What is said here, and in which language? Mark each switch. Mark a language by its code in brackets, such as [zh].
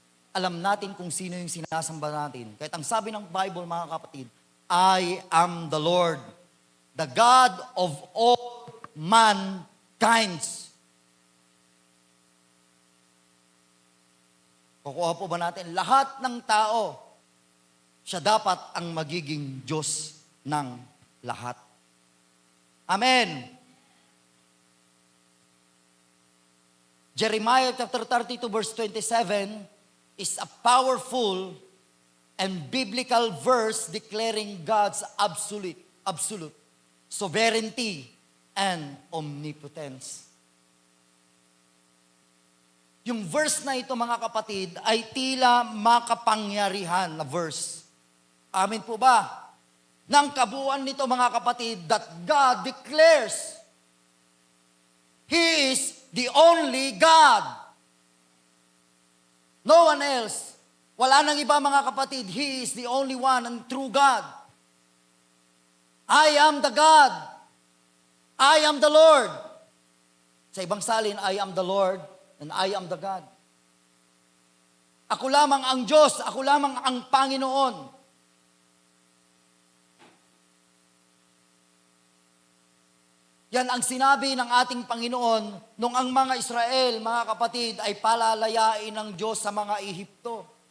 [tl] Alam natin kung sino yung sinasamba natin. Kahit ang sabi ng Bible, mga kapatid, [en] I am the Lord, the God of all mankinds. [tl] Kukuha po ba natin? Lahat ng tao, siya dapat ang magiging Diyos ng lahat. Amen. [en] Jeremiah chapter 32 verse 27 is a powerful and biblical verse declaring God's absolute sovereignty and omnipotence. [tl] Yung verse na ito, mga kapatid, ay tila makapangyarihan na verse. Amin po ba? Nang kabuuan nito, mga kapatid, [en] that God declares He is the only God. No one else. [tl] Wala nang iba, mga kapatid. [en] He is the only one and true God. I am the God. I am the Lord. [tl] Sa ibang salin, [en] I am the Lord and I am the God. [tl] Ako lamang ang Diyos. Ako lamang ang Panginoon. Yan ang sinabi ng ating Panginoon nung ang mga Israel, mga kapatid, ay palalayain ng Diyos sa mga Ehipto.